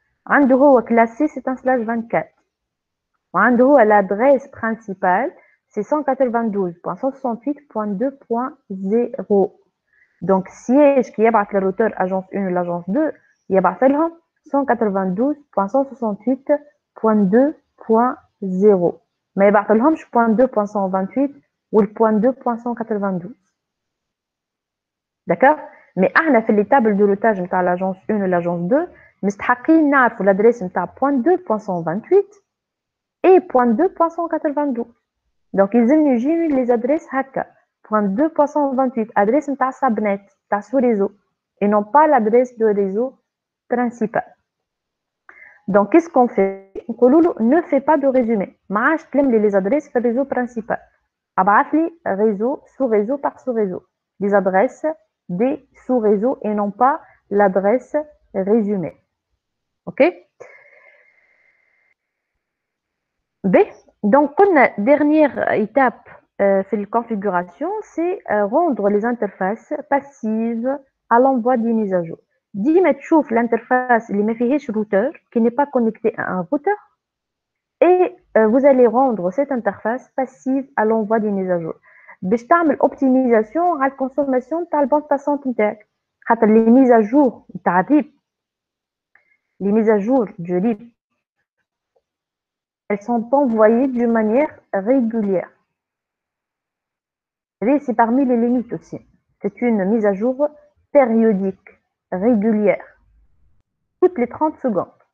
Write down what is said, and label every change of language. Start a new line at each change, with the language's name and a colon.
Arabic: عنده هو
French: classe C, c'est un /24.
Arabic: وعنده
French: l'adresse principale, c'est 192.168.2.0. Donc, siège qui
Arabic: يبعث
French: le routeur agence 1 ou l'agence 2,
Arabic: يبعث لهم
French: 192.168.2.0.
Arabic: ما يبعث لهمش .2.128 ou le .2.192.
French: D'accord? Mais
Arabic: احنا في
French: les tables de routage
Arabic: نتاع
French: l'agence 1 ou l'agence 2
Arabic: مستحقين نعرفوا
French: l'adresse نتاع .2.128 et .2.192. Donc, ils aiment les adresses haka. .2.128, adresse de subnet, de sous-réseau, et non pas l'adresse de réseau principal. Donc, qu'est-ce qu'on fait? On ne fait pas de résumé. Les adresses du réseau principal.
Arabic: ابعث لي
French: réseau sous-réseau par sous-réseau les adresses des sous-réseaux et non pas l'adresse résumée. OK? B. Donc, la dernière étape في الconfiguration, c'est rendre les interfaces passives à l'envoi des mises à jour.
Arabic: ديما تشوف
French: l'interface
Arabic: اللي ما فيهاش
French: routeur, qui n'est pas connecté à un routeur, et vous allez rendre cette interface passive à l'envoi des mises à jour.
Arabic: باش تعمل optimisation على الconsommation تاع البande passante نتاعك.
French: خاطر les mises à jour
Arabic: نتاع
French: RIP, les mises à jour du RIP, elles sont envoyées d'une manière régulière. Et c'est parmi les limites aussi. C'est une mise à jour périodique, régulière, toutes les 30 secondes.